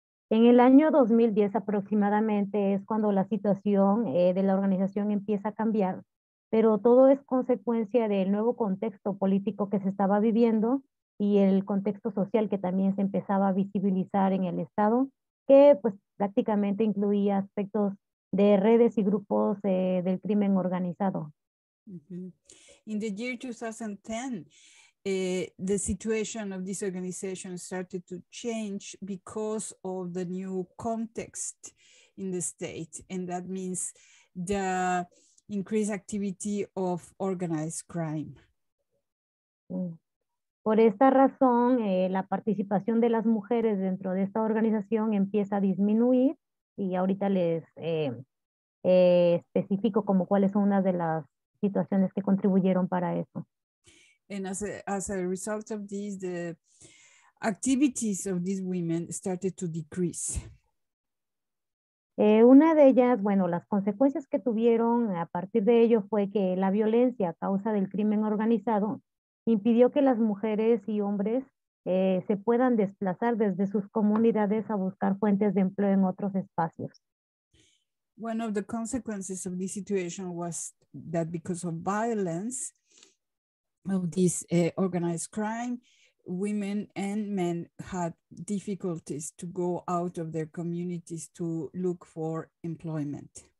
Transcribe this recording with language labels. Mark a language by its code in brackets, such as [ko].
[es] En el año 2010 aproximadamente es cuando la situación de la organización empieza a cambiar, pero todo es consecuencia del nuevo contexto político que se estaba viviendo y el contexto social que también se empezaba a visibilizar en el Estado, que pues prácticamente incluía aspectos de redes y grupos del crimen organizado. Mm-hmm. [en] In the year 2010, the situation of this organization started to change because of the new context in the state, and that means the increased activity of organized crime. [es] Por esta razón, la participación de las mujeres dentro de esta organización empieza a disminuir, y ahorita les especifico como cuáles son unas de las situaciones que contribuyeron para eso. [en] And as a result of this, the activities of these women started to decrease. [es] Una de ellas, bueno, las consecuencias que tuvieron a partir de ello fue que la violencia a causa del crimen organizado impidió que las mujeres y hombres se puedan desplazar desde sus comunidades a buscar fuentes de empleo en otros espacios. [en] One of the consequences of this situation was that because of violence, of this organized crime, women and men had difficulties to go out of their communities to look for employment.